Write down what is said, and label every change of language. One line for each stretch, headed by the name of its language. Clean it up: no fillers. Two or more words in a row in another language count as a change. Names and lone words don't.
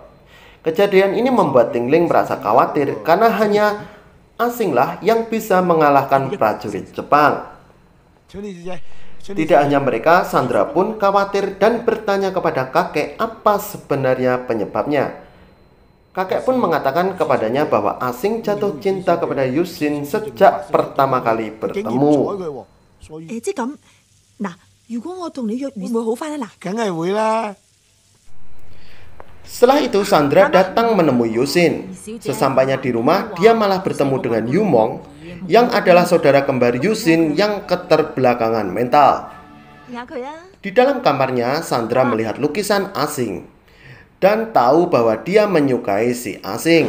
Indonesian: Kejadian ini membuat Tingling merasa khawatir karena hanya asinglah yang bisa mengalahkan prajurit Jepang. Tidak hanya mereka, Sandra pun khawatir dan bertanya kepada kakek apa sebenarnya penyebabnya. Kakek pun mengatakan kepadanya bahwa asing jatuh cinta kepada Yusin sejak pertama kali bertemu.
Cantonese: 即咁嗱，如果我同你約會唔會好翻啊？嗱，梗係會啦。
Indonesian: Setelah itu Sandra datang menemui Yusin. Sesampainya di rumah, dia malah bertemu dengan Yumong, yang adalah saudara kembar Yusin yang keterbelakangan mental. Di dalam kamarnya, Sandra melihat lukisan asing dan tahu bahwa dia menyukai si asing.